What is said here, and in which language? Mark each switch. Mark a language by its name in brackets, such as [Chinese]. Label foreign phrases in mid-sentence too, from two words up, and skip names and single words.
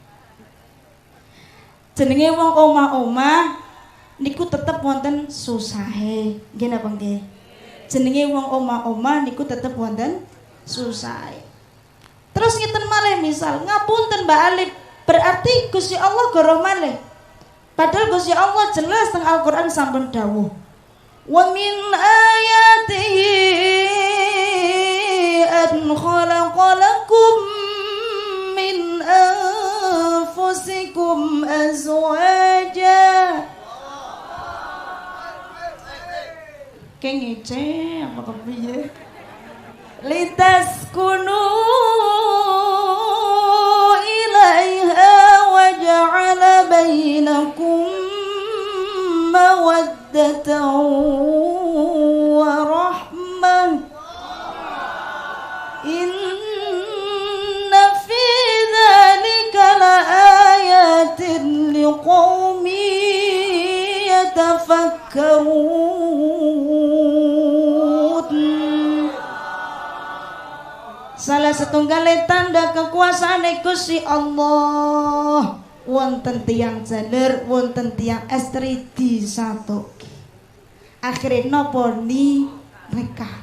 [Javanese] Jenenge wong omah-omah niku tetep wonten susahe. Nggih napa nggih? Jenenge wong omah-omah niku tetep wonten susahe. Terus ngeten malih misal ngapunten Mbak Alif, berarti Gusti Allah goroh malih. Padahal Gusti Allah jelas teng Al-Qur'an sampun dawuh. [Arabic] ومن آياته أن خلق لكم من أنفسكم أزواجا. [Javanese] Kengece apa kepiye? [Arabic] لتسكنوا إليها وجعل بينكم مودة ورحمة. إن في ذلك لآيات لقوم يتفكرون. [Javanese] Salah setunggal tanda kekuasaan Gusti Allah wonten tiyang jaler, wonten tiyang estri disatuke. Akhire napa nikah.